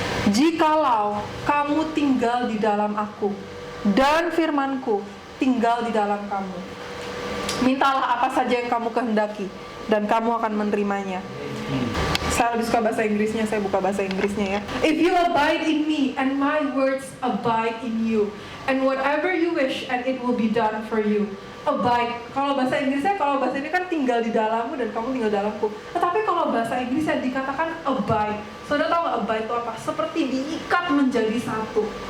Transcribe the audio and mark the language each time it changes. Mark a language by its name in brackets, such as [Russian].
[Indonesian] Jikalau kamu tinggal di dalam aku dan firmanku tinggal di dalam kamu, mintalah apa saja yang kamu kehendaki dan kamu akan menerimanya. Saya lebih suka bahasa Inggrisnya, saya buka bahasa Inggrisnya ya. [English] If you abide in me and my words abide in you, and whatever you wish and it will be done for you. [Indonesian] Abide, kalau bahasa Inggrisnya, kalau bahasa ini kan tinggal di dalammu dan kamu tinggal dalamku. Tetapi kalau bahasa Inggrisnya dikatakan abide. Saudara tahu nggak abide itu apa? Seperti diikat menjadi satu.